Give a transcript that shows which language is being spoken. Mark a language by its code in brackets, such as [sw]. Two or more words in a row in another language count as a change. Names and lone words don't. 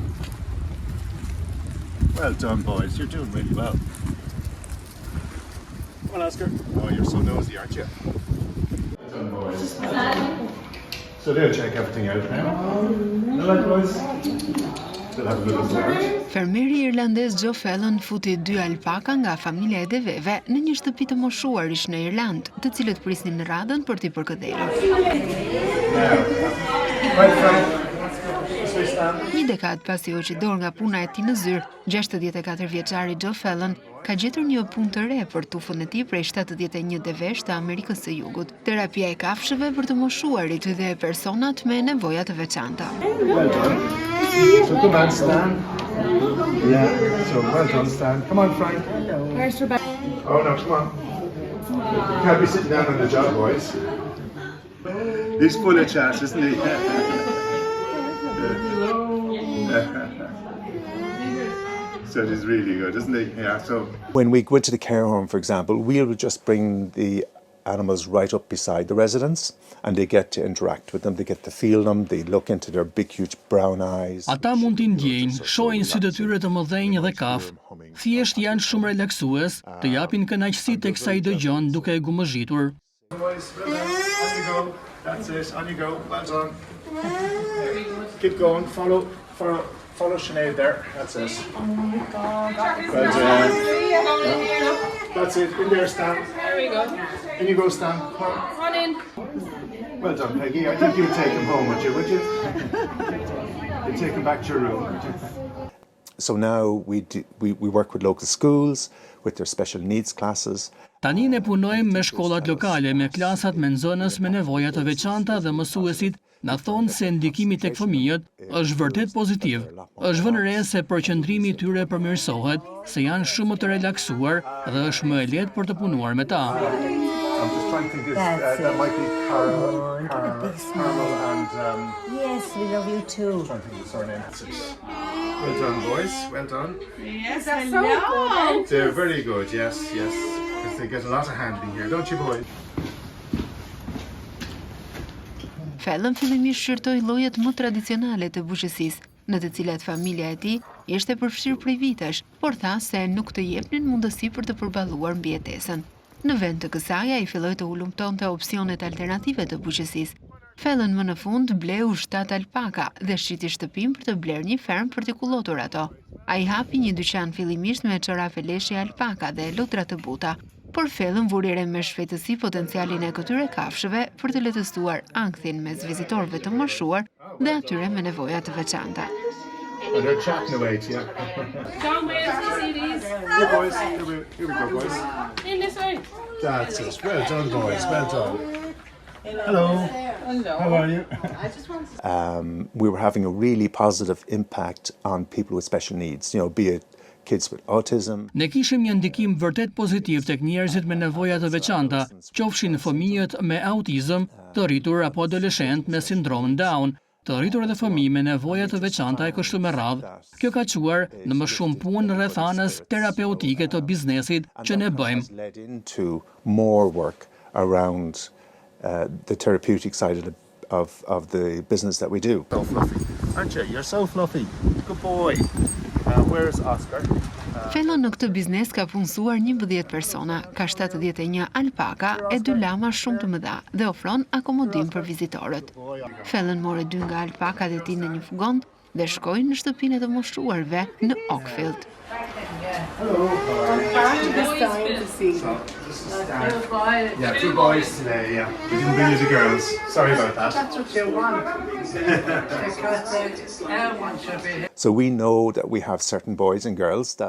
[en] Well done, boys. You're doing really well. Come on, Oscar. Oh, you're so nosy, aren't you? Well done, boys. So they'll check everything out now. All right, boys. They'll have a little start. [sq] Fermeri irlandez Joe Fallon futi 2 alpaka nga familja e deveve në një shtëpi të moshuarish në Irland, të cilët prisnin në radhën për t'i përkëdhelur. Një dekadë pasi u qidor nga puna e tij në zyrë, 64 vjeçari Joe Fallon ka gjetur një punë të re për tufën e tij prej 71 devesh të Amerikës së Jugut. Terapia e kafshëve për të moshuarit dhe personat me nevoja të veçanta. [en] So come on, Stan. Yeah, so well done, Stan. Come on, Frank. Where's Rebecca? Oh no, come on. You can't be sitting down on the job, boys. He's full of chat, isn't he? So he's really good, isn't he? Yeah, so... When we go into the care home, for example, we'll just bring the animals right up beside the residents and they get to interact with them, they get to feel them, they look into their big huge brown eyes. [sq] Ata mund t'i ndjejnë, shohin sytë e tyre të mëdhenj dhe kafë, thjesht janë shumë relaksues, të japin kënaqësi teksa I dëgjon duke e gumëzhitur. [en] Boys, well done. On you go. That's it. On you go. Well done. Keep going. Follow Sinead there. That's it. Well done. That's it. In there, Stan. There we go. In you go, Stan. Come On in. Well done, Peggy. I think you'd take him home, would you? You'd take him back to your room, would you? So now we work with local schools, with their special needs classes. [sq] Tani ne punojmë me shkollat lokale, me klasat me nxënës me nevoja të veçanta dhe mësuesit na thonë se ndikimi tek fëmijët është vërtet pozitiv. Është vënë re se përqendrimi I tyre përmirësohet, se janë shumë të relaksuar dhe është më e lehtë për të punuar me ta. [en] I'm just trying to think, that might be Carmel and... Yes, we love you too. I'm trying to think of the surname. Well done, boys. Well done. Yes, that's so good. They're very good, yes. Because they get a lot of handling here, don't you, boys? [sq] Fallon fillimisht shërtoi llojet më tradicionale të bujqësisë, në të cilat familja e tij ishte përfshirë prej vitesh, por tha se nuk të jepnin mundësi për të përballuar mbijetesën. Në vend të kësaj, ai filloi të hulumtonte opsionet alternative të bujqësisë. Fallon më në fund bleu 7 alpaka dhe shiti shtëpin për të blerë një fermë për të kullotur ato. Ai hapi një dyqan fillimisht me çorafe leshi alpaka dhe lutra të buta, por Fallon vuri re me shpejtësi potencialin e këtyre kafshëve për të letëstuar ankthin mes vizitorëve të moshuar dhe atyre me nevoja të veçanta. [en] And they're chatting away to you. John, where's the CDs? Here, boys. Here we go, boys. In this way. That's it. Well done, boys. Well done. Hello. How are you? We were having a really positive impact on people with special needs, be it kids with autism. [sq] Ne kishim një ndikim vërtet pozitiv tek njerëzit me nevoja të veçanta, qofshin fëmijët me autizëm, të rritur apo adoleshent me sindromin Down, të rritur edhe fëmijë me nevoja të veçanta e kështu me radhë. Kjo ka quar në më shumë punë rreth anës terapeutike të biznesit që ne bëjmë. [en] Led into more work around the therapeutic side of the business that we do. So fluffy, aren't you? You're so fluffy. Good boy. Where's Oscar? [sq] Fallon në këtë biznes ka punësuar 11 persona, ka 71 alpaka e 2 lama shumë të mëdha dhe ofron akomodim për vizitorët. Fallon mori 2 nga alpakat e tij në një furgon dhe shkoi në shtëpinë e të moshuarve në Oakfield. [en] Hello. Yeah, 2 boys today, yeah. We didn't bring you the girls. Sorry about that. That's what you want. Because So we know that we have certain boys and girls that...